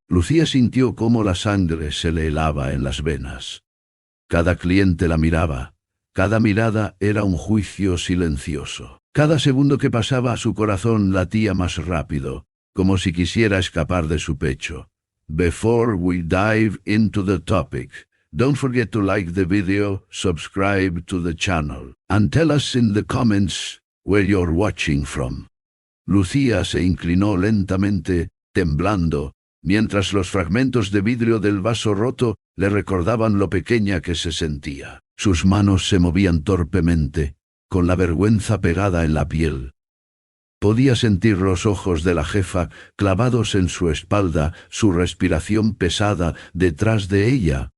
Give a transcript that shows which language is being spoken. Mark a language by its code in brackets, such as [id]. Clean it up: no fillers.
[es] Lucía sintió cómo la sangre se le helaba en las venas. Cada cliente la miraba. Cada mirada era un juicio silencioso. Cada segundo que pasaba su corazón latía más rápido, como si quisiera escapar de su pecho. [en] Before we dive into the topic, don't forget to like the video, subscribe to the channel, and tell us in the comments where you're watching from. [es] Lucía se inclinó lentamente, temblando, mientras los fragmentos de vidrio del vaso roto le recordaban lo pequeña que se sentía. Sus manos se movían torpemente, con la vergüenza pegada en la piel. Podía sentir los ojos de la jefa clavados en su espalda, su respiración pesada detrás de ella.